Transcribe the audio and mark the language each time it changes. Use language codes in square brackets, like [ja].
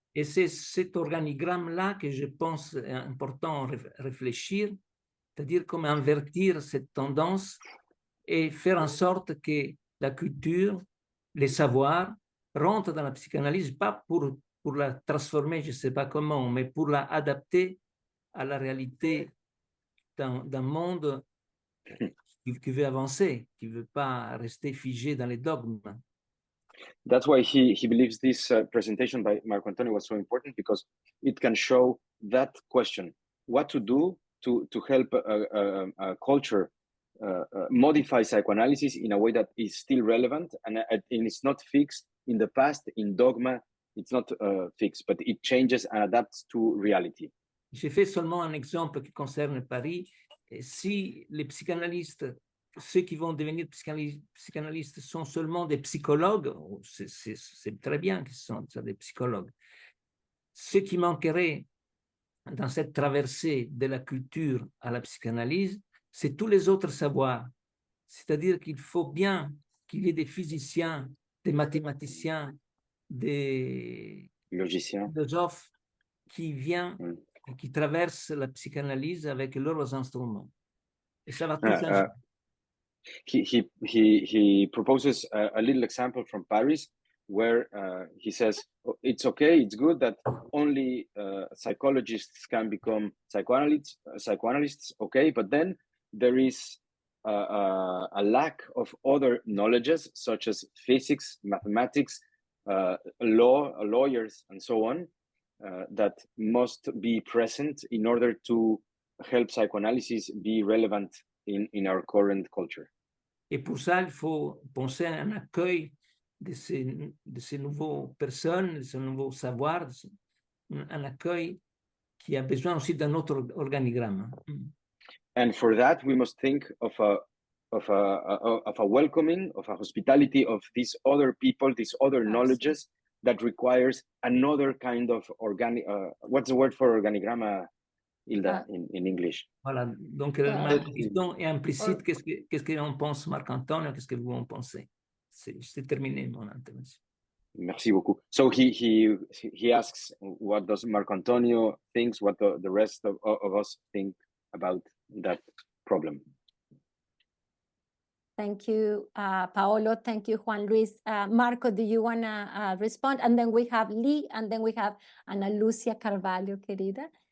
[fr] Et c'est cet organigramme-là que je pense important réfléchir, c'est-à-dire comment invertir cette tendance et faire en sorte que la culture, les savoirs rentrent dans la psychanalyse, pas pour la transformer, je ne sais pas comment, mais pour la adapter à la réalité d'un monde qui veut avancer, qui ne veut pas rester figé dans les dogmes. [en] That's why he believes this presentation by Marco Antonio was so important, because it can show that question, what to do to help a culture modify psychoanalysis in a way that is still relevant and it's not fixed in the past, in dogma, it's not fixed, but it changes and adapts to reality. [fr] J'ai fait seulement un exemple qui concerne Paris. Et si les psychanalystes, ceux qui vont devenir psychanalystes sont seulement des psychologues, c'est très bien qu'ils sont des psychologues. Ce qui manquerait dans cette traversée de la culture à la psychanalyse, c'est tous les autres savoirs. C'est-à-dire qu'il faut bien qu'il y ait des physiciens, des mathématiciens, des philosophes qui viennent et qui traversent la psychanalyse avec leurs instruments. Et ça va tout changer. [en] He proposes a little example from Paris where he says, it's okay, it's good that only psychologists can become psychoanalysts, okay, but then there is a lack of other knowledges such as physics, mathematics, lawyers, and so on, that must be present in order to help psychoanalysis be relevant in our current culture. [fr] Et pour ça, il faut penser à un accueil de ces nouveaux personnes, de ces nouveaux savoirs, un accueil qui a besoin aussi d'un autre organigramme. [en] And for that, we must think of a welcoming, of a hospitality of these other people, these other knowledges that requires another kind of organic. What's the word for organigramma, Hilda, in English? [fr] Voilà, donc ma question est implicite. Qu'est-ce qu'on pense, Marc-Antonio? Qu'est-ce que vous en pensez? C'est terminé mon intervention. Merci beaucoup. [en] So he asks, what does Marc-Antonio think? What the rest of us think about that problem? Thank you, Paolo. Thank you, Juan Luis. Marco, do you want to respond? And then we have Lee, and then we have Ana Lucia Carvalho, querida.